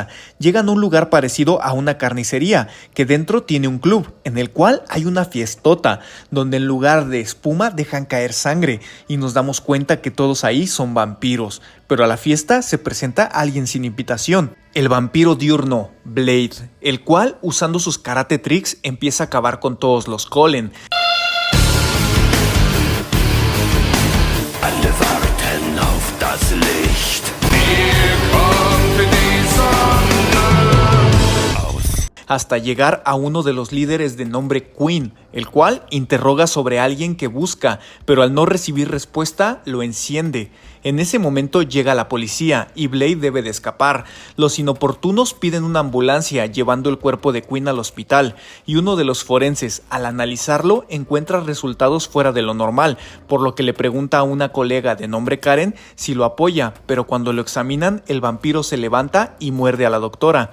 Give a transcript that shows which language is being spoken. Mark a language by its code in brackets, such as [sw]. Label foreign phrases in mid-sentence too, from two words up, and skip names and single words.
[es] Llegan a un lugar parecido a una carnicería, que dentro tiene un club, en el cual hay una fiestota, donde en lugar de espuma dejan caer sangre, y nos damos cuenta que todos ahí son vampiros. Pero a la fiesta se presenta alguien sin invitación, el vampiro diurno, Blade, el cual, usando sus karate tricks, empieza a acabar con todos los Colen. [de] Alle warten auf das Licht. Hier kommt die Sonne aus. [es] Hasta llegar a uno de los líderes de nombre Quinn, el cual interroga sobre alguien que busca, pero al no recibir respuesta, lo enciende. En ese momento llega la policía y Blade debe de escapar. Los inoportunos piden una ambulancia llevando el cuerpo de Quinn al hospital, y uno de los forenses, al analizarlo, encuentra resultados fuera de lo normal, por lo que le pregunta a una colega de nombre Karen si lo apoya, pero cuando lo examinan, el vampiro se levanta y muerde a la doctora.